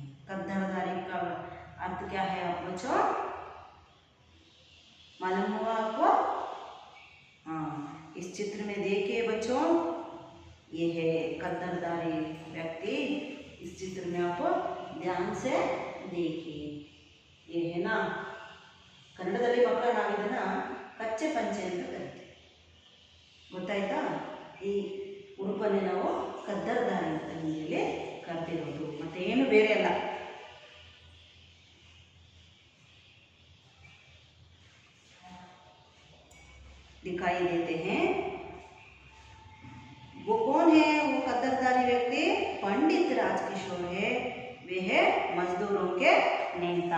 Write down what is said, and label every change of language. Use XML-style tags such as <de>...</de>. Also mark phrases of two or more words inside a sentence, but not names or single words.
<hi>कद्दरदारी का अर्थ क्या है आप बच्चों? मालूम हुआ आपको? हाँ, इस चित्र में देखिए बच्चों, ये है कद्दरदारी व्यक्ति। इस चित्र में आप ध्यान से देखिए। ये है ना,</hi> <kn>ಕನ್ನಡದಲ್ಲಿ ಮಕ್ಕಳ ನಾವಿದನ್ನ ಕಚ್ಚೆ ಪಂಚೆ ಅಂತ ಕರಿತೀವಿ, ಗೊತ್ತಾಯ್ತಾ? ಈ ಉಡುಪನ್ನೇ ನಾವು ಕದ್ದರದಾರಿ ಅಂತ ಹಿಂದಿಯಲ್ಲಿ ಕರೆದಿರೋದು, ಮತ್ತೆ ಏನು ಬೇರೆ ಅಲ್ಲ.</kn> <hi>दिखाई देते हैं। वो कौन है? वो कद्दरदारी व्यक्ति पंडित राजकिशोर है। वे है मजदूरों के नेता।</hi>